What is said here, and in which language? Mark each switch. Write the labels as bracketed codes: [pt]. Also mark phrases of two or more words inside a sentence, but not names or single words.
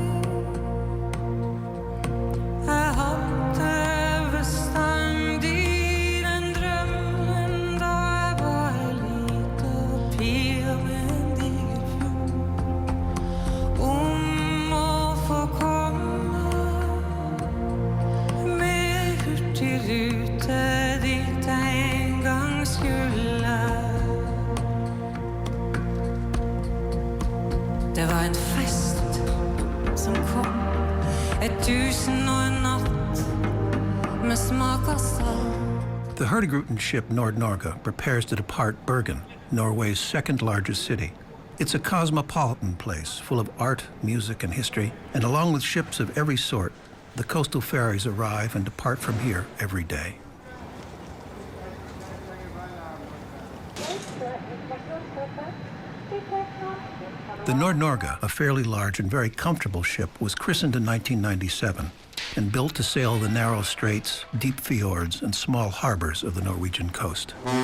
[no] jeg hadde bestandig den drømmen da jeg var en liten pige med en diger fjord få komme med hurtigrute dit en gang skulle. Det var en fest som kom, 1001 natt med smak av salt. [en] The Hurtigruten ship Nord-Norge prepares to depart Bergen, Norway's second largest city. It's a cosmopolitan place full of art, music, and history, and along with ships of every sort, the coastal ferries arrive and depart from here every day. The Nord-Norge, a fairly large and very comfortable ship, was christened in 1997 and built to sail the narrow straits, deep fjords, and small harbors of the Norwegian coast.